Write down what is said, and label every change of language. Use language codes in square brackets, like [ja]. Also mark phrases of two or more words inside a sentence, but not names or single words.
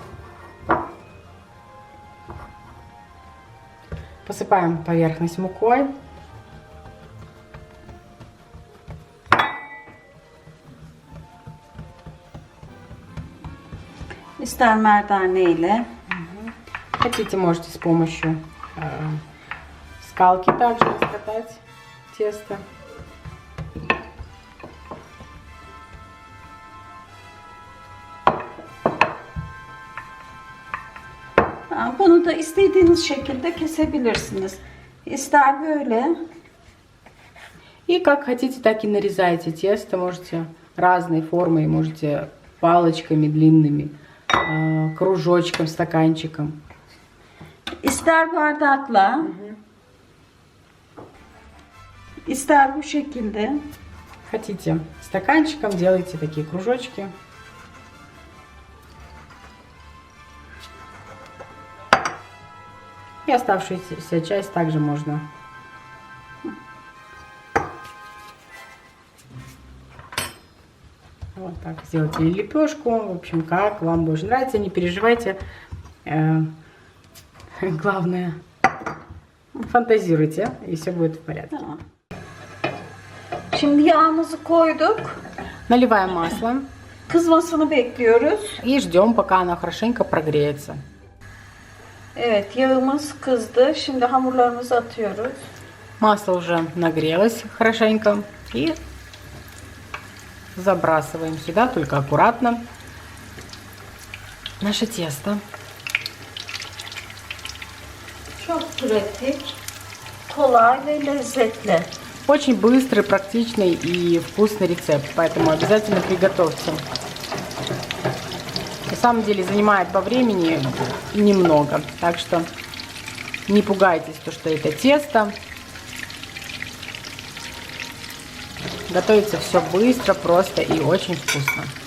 [ru] Посыпаем поверхность мукой. [tr] İster merdane ile. [ru] Хотите, можете с помощью скалки также раскатать тесто. [tr] Bunu da istediğiniz şekilde kesebilirsiniz. İster böyle. [ru] И как хотите, так и нарезайте тесто. Можете разной формой, можете палочками длинными, кружочком, стаканчиком. [tr] İster bardakla. İster bu şekilde. [ru] Хотите стаканчиком, делайте такие кружочки. И оставшуюся часть также можно вот так сделать, или лепешку, в общем, как вам больше нравится, не переживайте, главное, фантазируйте, и все будет в порядке. [tr] Tamam. Şimdi yağımızı koyduk. [ru] Наливаем масло [tr] Kızmasını bekliyoruz. [ru] и ждем, пока оно хорошенько прогреется. [tr] Evet, yağımız kızdı. Şimdi hamurlarımızı atıyoruz. [ru] Масло уже нагрелось хорошенько и забрасываем сюда, только аккуратно, наше тесто. [tr] Çok pratik, kolay ve lezzetli. [ru] Очень быстрый, практичный и вкусный рецепт, поэтому обязательно приготовьте. На самом деле занимает по времени немного, так что не пугайтесь, что это тесто. Готовится все быстро, просто и очень вкусно.